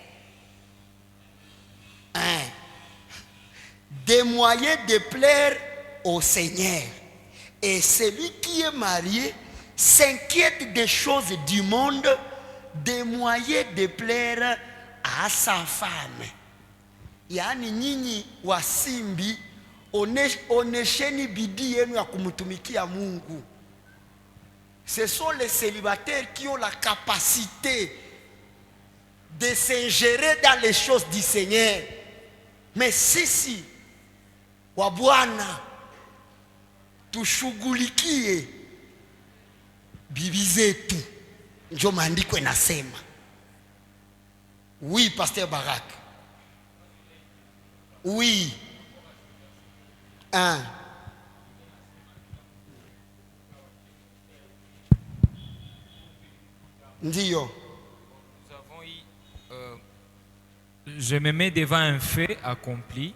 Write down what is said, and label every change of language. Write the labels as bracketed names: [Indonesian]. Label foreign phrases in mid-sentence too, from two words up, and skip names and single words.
[French] Des moyens de plaire au Seigneur. Et celui qui est marié s'inquiète des choses du monde, des moyens de plaire à sa femme. [Swahili] Yaani nyinyi wasimbi onesheni bidii yenu ya kumtumikia Mungu. [French] Ce sont les célibataires qui ont la capacité de s'ingérer dans les choses du Seigneur. [Swahili] Mais sisi wa Bwana tushughulikie bibi zetu, ndio maandiko inasema. [French] Oui, Pasteur Barak. Oui. [Swahili] Ndio. [French] Nous avons eu, je me mets devant un fait accompli.